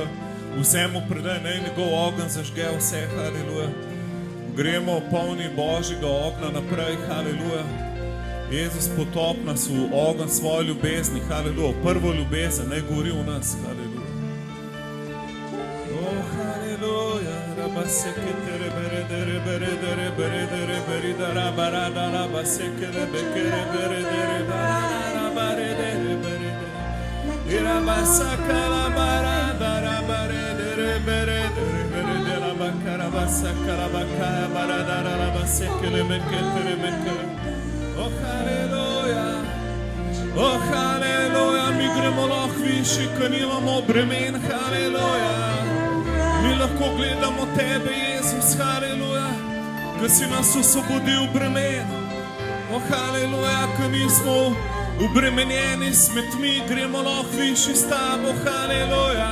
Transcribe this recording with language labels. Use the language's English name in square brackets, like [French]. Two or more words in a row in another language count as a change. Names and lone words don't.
[Slovenian] Vse mu predaj, naj njegov ogenj zažge vse, haleluja. Gremo polni Božjega ognja naprej, haleluja. Jezus, potop nas v ogenj svoje ljubezni, haleluja. Prvo ljubezen naj gori v nas, haleluja. O, haleluja, raba sekete reberede reberede reberede reberida raba rada raba seke rebeke reberede raba rede reberede iraba sakala barada raba rede reberede reberede raba karaba sakala bakaya barada raba seke rebeke rebeke. Oh, haleluja, oh, haleluja, mi gremo lahko višji, ko nimamo bremen, haleluja. Mi lahko gledamo tebe, Jezus, haleluja, ko si nas osvobodil bremen. Oh, haleluja, ko nismo ubremenjeni s smetmi, gremo lahko višji s tabo, haleluja.